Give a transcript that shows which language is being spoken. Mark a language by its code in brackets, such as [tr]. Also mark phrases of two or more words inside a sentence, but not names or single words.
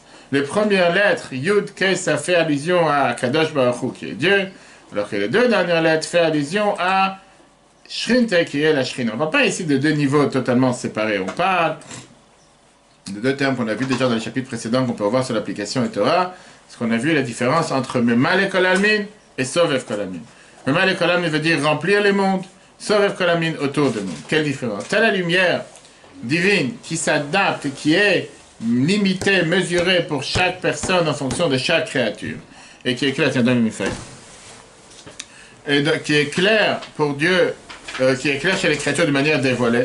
[fr] Les premières lettres, Yud, Ke, ça fait allusion à [he] קדוש ברוך הוא, [fr] qui est Dieu, alors que les deux dernières lettres font allusion à Shrinte, qui est la Shrina. On ne parle pas ici de deux niveaux totalement séparés. On parle de deux termes qu'on a vu déjà dans les chapitres précédents, qu'on peut voir sur l'application Torah, parce qu'on a vu la différence entre [arc] ממלא כל עלמין [fr] et [arc] סובב כל עלמין. ממלא כל עלמין [fr] veut dire remplir les mondes, [arc] סובב כל עלמין [fr] autour de nous. Quelle différence? Telle la lumière divine qui s'adapte, qui est limité, mesuré pour chaque personne en fonction de chaque créature. Et qui est clair, tiens, donne-moi une feuille. Et qui est clair pour Dieu, qui est clair chez les créatures de manière dévoilée.